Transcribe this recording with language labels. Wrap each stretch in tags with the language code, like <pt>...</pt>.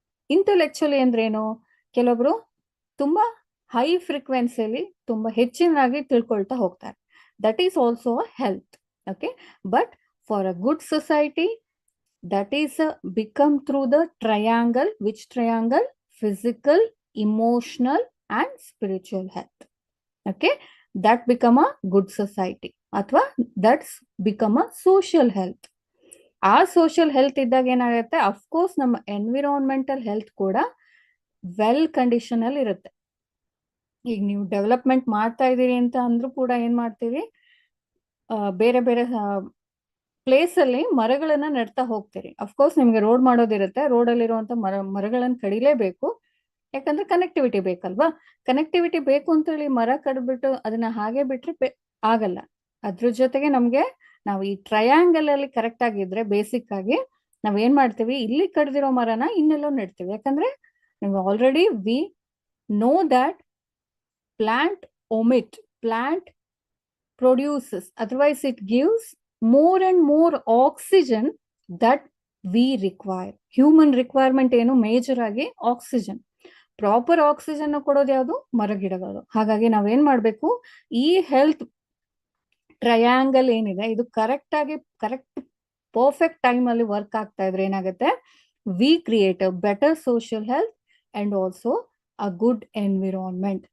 <kn>Intellectually ಅಂದ್ರೇನು? ಕೆಲವೊಬ್ರು ತುಂಬಾ ಹೈ ಫ್ರೀಕ್ವೆನ್ಸಿಯಲ್ಲಿ ತುಂಬಾ ಹೆಚ್ಚಿನಾಗಿ ತಿಳ್ಕೊಳ್ತಾ ಹೋಗ್ತಾರೆ.</kn> <en>That is also a health. Okay, but for a good society that is become through the triangle. Which triangle? Physical, emotional, and spiritual health. Okay, that become a good society, ಅಥವಾ that's become a social health.</en> <kn>ಆ social health ಇದ್ದಾಗ ಏನಾಗುತ್ತೆ? Of course ನಮ್ಮ environmental health ಕೂಡ well condition ಅಲ್ಲಿ ಇರುತ್ತೆ. ಈಗ ನೀವು ಡೆವಲಪ್ಮೆಂಟ್ ಮಾಡ್ತಾ ಇದೀರಿ ಅಂತ ಅಂದ್ರೂ ಕೂಡ ಏನ್ ಮಾಡ್ತೀವಿ? ಬೇರೆ ಬೇರೆ ಪ್ಲೇಸ್ ಅಲ್ಲಿ ಮರಗಳನ್ನ ನೆಡ್ತಾ ಹೋಗ್ತೀರಿ. ಅಫ್ಕೋರ್ಸ್ ನಿಮ್ಗೆ ರೋಡ್ ಮಾಡೋದಿರುತ್ತೆ, ರೋಡ್ ಅಲ್ಲಿರುವಂತ ಮರಗಳನ್ನ ಕಡಿಲೇಬೇಕು. ಯಾಕಂದ್ರೆ ಕನೆಕ್ಟಿವಿಟಿ ಬೇಕಲ್ವಾ. ಕನೆಕ್ಟಿವಿಟಿ ಬೇಕು ಅಂತೇಳಿ ಮರ ಕಡ್ಬಿಟ್ಟು ಅದನ್ನ ಹಾಗೆ ಬಿಟ್ರೆ ಆಗಲ್ಲ. ಅದ್ರ ಜೊತೆಗೆ ನಮ್ಗೆ ನಾವು ಈ ಟ್ರಯಾಂಗಲ್ ಅಲ್ಲಿ ಕರೆಕ್ಟ್ ಆಗಿದ್ರೆ ಬೇಸಿಕ್ ಆಗಿ ನಾವ್ ಏನ್ ಮಾಡ್ತೀವಿ, ಇಲ್ಲಿ ಕಡ್ದಿರೋ ಮರನ ಇನ್ನೆಲ್ಲೋ ನೆಡ್ತೀವಿ. ಯಾಕಂದ್ರೆ ನೀವು already</kn> <en>We know that plant plant produces, otherwise it gives more and more oxygen that we require.</en> <kn>Human requirement ಏನು ಮೇಜರ್ ಆಗಿ ಆಕ್ಸಿಜನ್. ಪ್ರಾಪರ್ ಆಕ್ಸಿಜನ್ ಕೊಡೋದು ಯಾವುದು, ಮರಗಿಡಗಳು. ಹಾಗಾಗಿ ನಾವೇನ್ ಮಾಡ್ಬೇಕು, ಈ ಹೆಲ್ತ್ ಟ್ರಯಾಂಗಲ್ ಏನಿದೆ ಇದು ಕರೆಕ್ಟ್ ಪರ್ಫೆಕ್ಟ್ ಟೈಮ್ ಅಲ್ಲಿ ವರ್ಕ್ ಆಗ್ತಾ ಇದ್ರೆ ಏನಾಗುತ್ತೆ,</kn> <en>We create a better social health and also a good environment.</en>